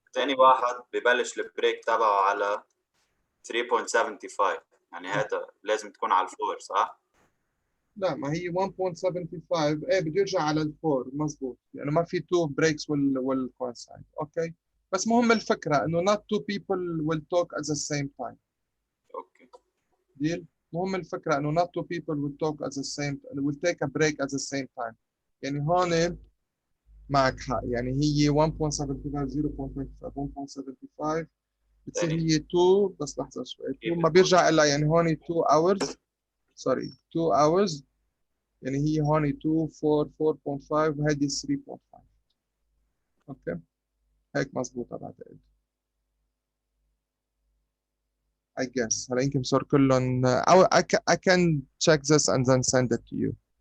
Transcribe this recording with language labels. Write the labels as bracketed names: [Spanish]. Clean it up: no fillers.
[Arabic] ثاني واحد ببلش البريك تبعه على 3.75 يعني هذا لازم تكون على الفور صح؟ لا ما هي 1.75 ايه بده يرجع على الفور مزبوط يعني ما في تو بريكس والكوانسايد اوكي بس مهم الفكرة انه [English] not two people will talk at the same time [Arabic] اوكي ديل مهم الفكرة انه [English] not two people will talk at the same will take a break at the same time [Arabic] يعني هون معك حق يعني هي 1.75 0.25 1.75 بتصير ثاني هي 2 بس لحظة شوي 2 ما بيرجع إلا يعني هون [English] 2 hours [Arabic] سوري [English] 2 hours [Arabic] يعني هي هون 2 4 4.5 وهذه 3.5 اوكي هيك مضبوطة بعتقد [English] I guess [Arabic] هلا يمكن صار كلهم أو [English] I can check this and then send it to you